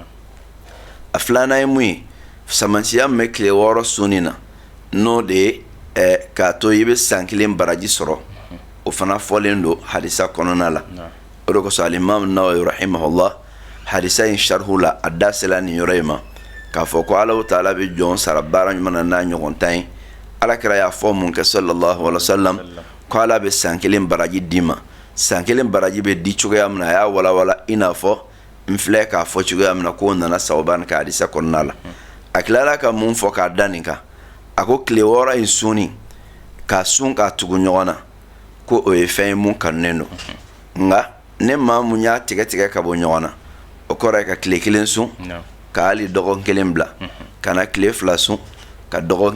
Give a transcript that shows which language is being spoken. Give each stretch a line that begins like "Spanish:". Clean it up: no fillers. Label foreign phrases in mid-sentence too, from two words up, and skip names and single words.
Bambara: a filanan ye mun ye samantiya min bɛ tile 6 sunni na n'o de ye k'a to i bɛ san kelen baraji sɔrɔ o fana fɔlen don hadisa kɔnɔna la o de kosɔn alimam nawawi rahimahullah hadisa in sharhu la a da sela nin yɔrɔ in ma k'a fɔ ko
Arabic: الله تعالى
Bambara: bɛ jɔn sara baara ɲuman na n'a ɲɔgɔn 10 ye alakira y'a fɔ mun kɛ
Arabic: صلى الله عليه وسلم
Bambara: ko ala bɛ san kelen baraji d'i ma san kelen baraji bɛ di cogoya min na a y'a walawala i n'a fɔ n filɛ k'a fɔ cogoya min na k'o nana thawban ka hadisa kɔnɔna la a tilala ka mun fɔ k'a da nin kan a ko tile 6 in sunni k'a sun k'a tugu ɲɔgɔn na ko o ye fɛn ye mun kanunen don nka ne maa mun y'a tigɛ ka bɔ ɲɔgɔn na o kɔrɔ ye ka tile 1 sun ka hali dɔgɔkun 1 bila ka na tile 2 sun ka dɔgɔkun